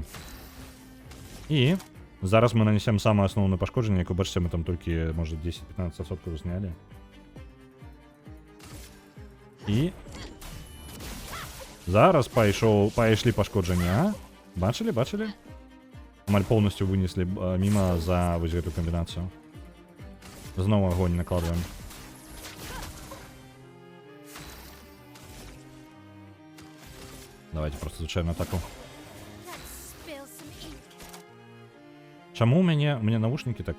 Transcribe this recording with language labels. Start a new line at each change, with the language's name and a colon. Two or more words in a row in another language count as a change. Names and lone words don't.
Belarusian: І зараз мы нанесем самае асноўнае пашкоджанне, як вы бачыце, мы там толькі, можа, 10-15% знялі. І зараз пайшлі пашкоджання. Бачылі, бачылі? Амаль
Russian: полностью вынесли мимо
Belarusian: за вось гэту комбінацыю. Зноў агонь накладываем.
Russian: Давайте просто
Belarusian: звычайную атаку. Чаму у мяне навушнікі так...